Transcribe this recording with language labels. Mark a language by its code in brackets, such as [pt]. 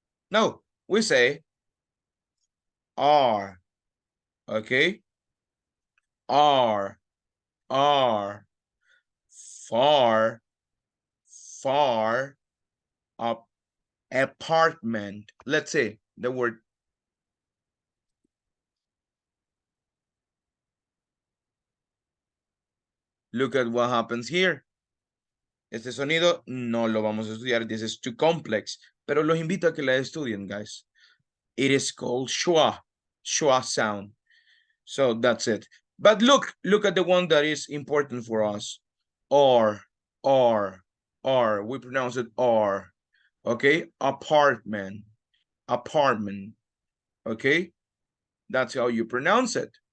[en] No, we say R. Okay? R. R. Far. Far. Up. Apartment. Let's say the word. Look at what happens here. [es] Este sonido no lo vamos a estudiar. [en] This is too complex. [es] Pero los invito a que la estudien, guys. [en] It is called schwa. Schwa sound. So that's it. But look at the one that is important for us. R. We pronounce it R. Okay? Apartment. Apartment. Okay? That's how you pronounce it.